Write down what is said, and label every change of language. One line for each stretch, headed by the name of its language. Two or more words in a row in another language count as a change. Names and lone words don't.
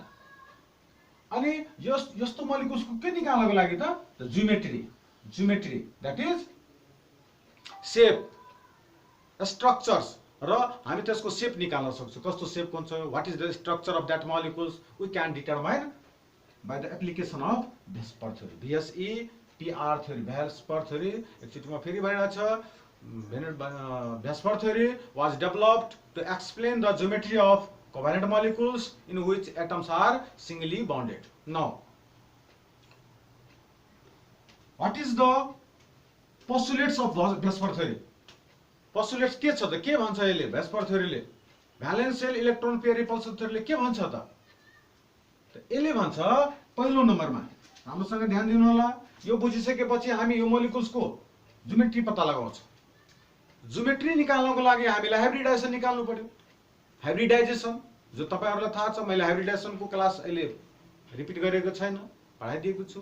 Nepali: अनि यस्तो मोलिक्युल्स को के निकाल्नको लागि त
English: geometry that is shape structures
Nepali: र हामी त्यसको शेप निकाल्न सक्छौं. कस्तो शेप हुन्छ,
English: what is the structure of that molecules we can determine by the application of Vesper theory.
Nepali: VSEPR theory, Vesper theory एकचोटिमा फेरि भइरहेछ.
English: Vesper theory was developed to explain the geometry of covalent molecules in which atoms are singly bounded. Now, what is the postulates of Vesper theory?
Nepali: Postulates के छ त? के भन्छ यसले Vesper theory ले?
English: Valence shell electron pair repulsion theory
Nepali: ले के भन्छ त? यसले भन्छ पहिलो नम्बरमा राम्रोसँग ध्यान दिनु होला. यो बुझिसकेपछि हामी यो मोलिक्युल्स को ज्योमेट्री पत्ता लगाउँछौं. ज्योमेट्री निकाल्नको लागि हामीले हाइब्रिडाइजेसन निकाल्नु पर्यो. हाइब्रिडाइजेसन जो तपाईहरुलाई थाहा छ, मैले हाइब्रिडाइजेसन को क्लास अहिले रिपिट गरेको छैन, पढाइदिएको छु.